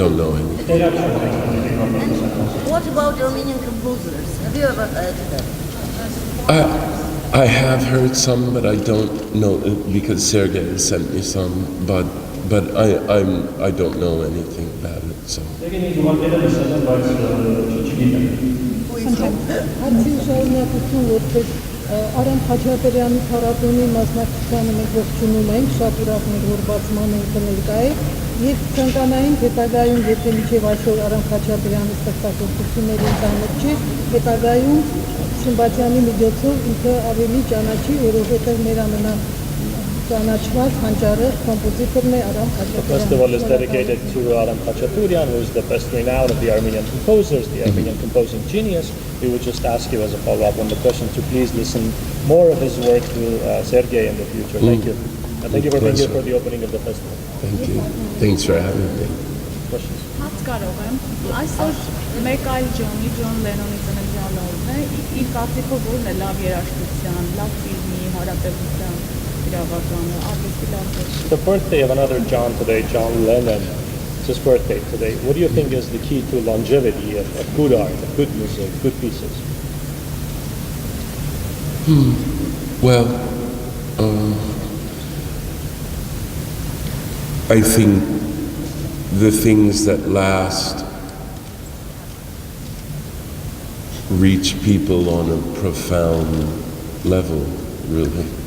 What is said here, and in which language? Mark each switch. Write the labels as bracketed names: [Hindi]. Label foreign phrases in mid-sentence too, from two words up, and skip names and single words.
[English] don't know anything. What about Armenian composers? Have you ever heard of them? I have heard some, but I don't know because Sergei sent me some. But I don't know anything about it. So. [Armenian] Հարցին շարունակություն որպես Արամ Խաչատրյանի փառատոնի մասնակցությանը մենք ողջունում ենք, շատ ուրախ ենք, որ բացման ենք ներկայ եւ ցանկանային հետագայում, եթե մինչեւ այսօր Արամ Խաչատրյանի ստեղծագործությունների ծանոթ չէ, հետագայում Սմբատյանի միջոցով ինքը ավելի ճանաչի, որովհետեւ մեր ամենաճանաչված հանճարեղ կոմպոզիտորն է Արամ [English] The [Armenian] Խաչատրյանը։ [English] festival is dedicated to Aram Khachaturian, who is the best renowned of the Armenian composers, the Armenian composing genius. We would just ask you as a follow-up on the question to please listen more of his work to Sergei in the future. Thank you. And thank you for being here for the opening of the festival. Thank you. Thanks for having me. Questions? [Armenian] Հաց կարող եմ։ Այսօր մեկ այլ Ջոն Լենոնի ծննդյան օրն է։ Իր կարծիքով ո՞րն է լավ երաժշտության, լավ ֆիլմի, հարաբերության իրավականը, արվեստի լավ վերջ։ [English] The birthday of another John today, John Lennon. It's his birthday today. What do you think is the key to longevity of good art, of good music, good pieces? Well, I think the things that last reach people on a profound level, really.